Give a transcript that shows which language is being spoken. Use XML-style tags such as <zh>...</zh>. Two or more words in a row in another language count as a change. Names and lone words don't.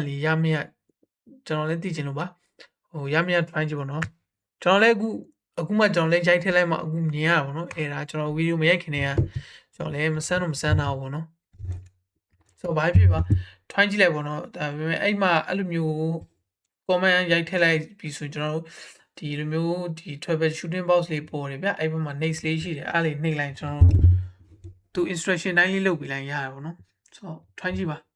<my>လေးရမရကျွန်တော်လည်းသိချင်လို့ပါရမရ try ကြည့်ပေါ့နော်ကျွန်တော်လည်းအခုမှကျွန်တော်လည်းရိုက်ထည့်လိုက်မှအခုမြင်ရတာပေါ့နော်အဲ့ဒါကျွန်တော်ဗီဒီယိုမရိုက်ခင်တည်းကကျွန်တော်လည်းမစမ်းတာပေါ့နော်ဆိုတော့ဘာဖြစ်ပါ try ကြည့်လိုက်ပေါ့နော်ဒါပေမဲ့အဲ့မှာအဲ့လိုမျိုး comment ရိုက်ထည့်လိုက်ပြီးဆိုရင်ကျွန်တော်တို့ဒီလိုမျိုးဒီ</my> <en>travel shooting box</en> <my>လေးပေါ်တယ်ဗျအဲ့ဘက်မှာ next လေးရှိတယ်အဲ့လေးနှိပ်လိုက်ကျွန်တော်တို့သူ instruction တိုင်းလေးလုပ်ပြီးလိုက်ရတာပေါ့နော်ဆိုတော့ try ကြည့်ပါ</my>